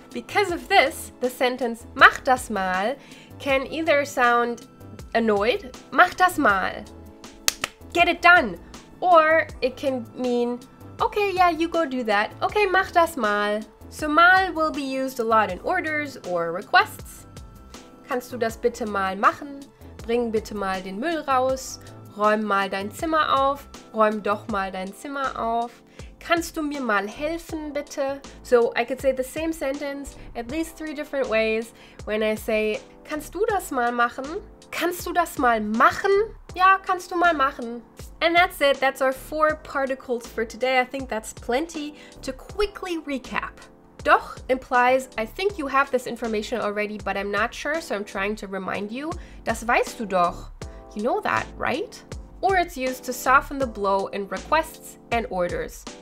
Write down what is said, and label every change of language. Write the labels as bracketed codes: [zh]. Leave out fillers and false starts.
[en] Because of this, the sentence [de] mach das mal [en] can either sound annoyed, mach das mal, get it done, or it can mean, okay, yeah, you go do that, okay, mach das mal. So mal will be used a lot in orders or requests. [de] Kannst du das bitte mal machen? Bring bitte mal den Müll raus. Räum mal dein Zimmer auf. Räum doch mal dein Zimmer auf. Kannst du mir mal helfen, bitte? [en] So I could say the same sentence at least 3 different ways when I say, [de] kannst du das mal machen? Kannst du das mal machen? Ja, kannst du mal machen. [en] And that's it. That's our 4 particles for today. I think that's plenty. To quickly recap. Doch implies, I think you have this information already, but I'm not sure, so I'm trying to remind you. [de] Das weißt du doch. [en] You know that, right? Or it's used to soften the blow in requests and orders.